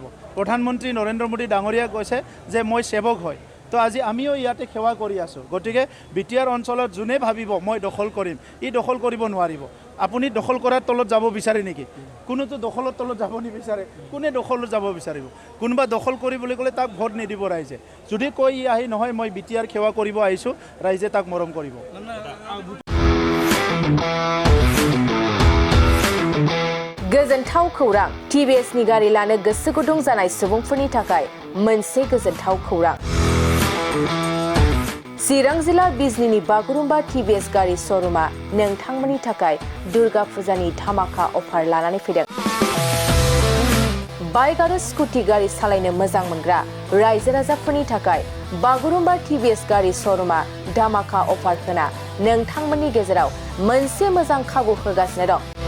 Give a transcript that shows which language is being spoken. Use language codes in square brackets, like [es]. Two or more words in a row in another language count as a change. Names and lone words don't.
[as] প্ৰধানমন্ত্ৰী নৰেন্দ্ৰ মোদী ডাঙৰীয়াই কৈছে যে মই সেৱক হয় তো আজি আমিও ইয়াতে সেৱা কৰি আছোঁ গতিকে বিটিআৰ অঞ্চলত যোনে ভাবিব মই দখল কৰিম ই দখল কৰিব নোৱাৰিব আপুনি দখল কৰাৰ তলত যাব বিচাৰে নেকি কোনোতো দখলৰ তলত যাব নিবিচাৰে কোনে দখলত যাব বিচাৰিব কোনোবা দখল কৰিবলৈ গ'লে তাক ভোট নিদিব ৰাইজে যদি কৈ ই আহি নহয় মই বিটিআৰ সেৱা কৰিব আহিছোঁ ৰাইজে তাক মৰম কৰিব [brx] गोजोनथाव खौरां टिभिएस नि गारि लानो गोसो गुदुं जानाय सुबुंफोरनि थाखाय मोनसे गोजोनथाव खौरां चिरां जिल्ला बिजनीनि बागुरुम्बा टिभिएस गारि श'रुमा नोंथांमोननि थाखाय दुर्गा फुजानि धामाका अफार लानानै फैदों बाइक आरो स्कुटि गारि सालायनो मोजां मोनग्रा रायजो राजाफोरनि थाखाय बागुरुम्बा टिभिएस गारि श'रुमा धामाका अफार होना नोंथांमोननि गेजेराव मोनसे मोजां खाबु होगासिनो दं